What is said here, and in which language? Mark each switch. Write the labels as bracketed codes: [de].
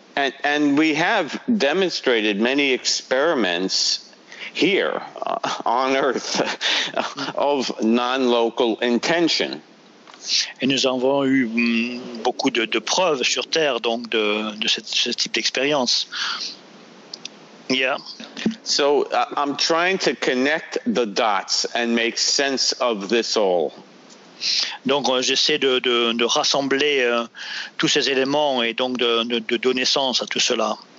[en] And we have demonstrated many experiments here on Earth of non-local intention. [fr] Et nous avons eu beaucoup de preuves sur Terre donc de ce type d'expérience. [en] Yeah. So I'm trying to connect the dots and make sense of this all. [fr] Donc j'essaie de rassembler tous ces éléments et donc de donner sens à tout cela.